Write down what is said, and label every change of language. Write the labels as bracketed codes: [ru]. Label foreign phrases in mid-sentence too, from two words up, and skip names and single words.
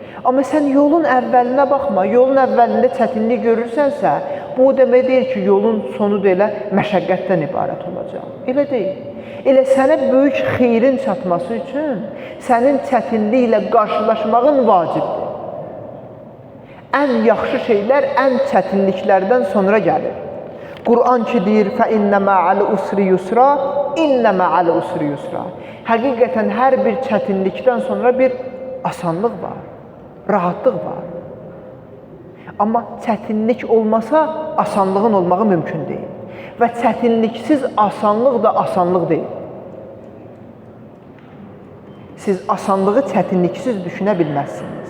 [az] Amma sən yolun əvvəlinə baxma, yolun əvvəlində çətinlik görürsənsə, bu o demək deyil ki, yolun sonu da elə məşəqqətdən ibarət olacaq. Elə deyil. Elə sənə böyük xeyrin çatması üçün sənin çətinliklə qarşılaşmağın vacibdir. Ən yaxşı şeylər ən çətinliklərdən sonra gəlir. Quran ki deyir, [ar] فَإِنَّ مَعَ الْأُسْرِ يُسْرًا إِنَّ مَعَ الْأُسْرِ يُسْرًا. [az] Həqiqətən hər bir çətinlikdən sonra bir asanlıq var, rahatlıq var. Amma çətinlik olmasa asanlığın olmağı mümkün deyil. Və çətinliksiz asanlıq da asanlıq deyil. Siz asanlığı çətinliksiz düşünə bilməzsiniz.